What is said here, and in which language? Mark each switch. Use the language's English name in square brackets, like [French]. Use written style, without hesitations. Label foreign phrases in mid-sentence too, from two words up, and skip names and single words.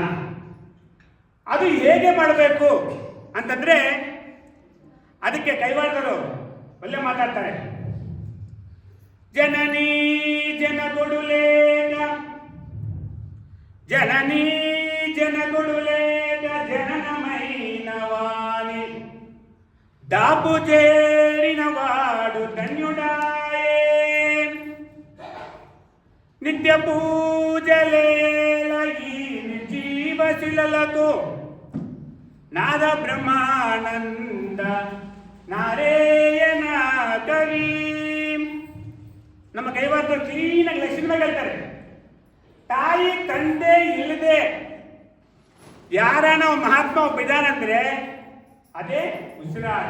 [Kannada] ಅದು ಹೇಗೆ ಮಾಡಬೇಕು ಅಂತಂದ್ರೆ ಅದಕ್ಕೆ ಕೈವಾಡರು ಒಳ್ಳೆ ಮಾತಾಡ್ತಾರೆ. [Telugu] జననీ జనగొడులేగ, జననీ జనగొడులేగ, జననమైనవాని దాపు చేరిన వాడు ధన్యుడాయే, నిత్య పూజలేల ఈ జీవశిలలకు నాద బ్రహ్మానంద ನಾರಾಯಣ ಕವಿ. [Kannada] ನಮ್ಮ ಕೈವಾರ ಕ್ಲೀನಾಗಿ ಲಕ್ಷ್ಮೀನಾಗ ಹೇಳ್ತಾರೆ, ತಾಯಿ ತಂದೆ ಇಲ್ಲದೆ ಯಾರನ ಮಹಾತ್ಮ ಒಬ್ಬ ಇದಾನಂದ್ರೆ ಅದೇ ಉಸಿರಾಟ.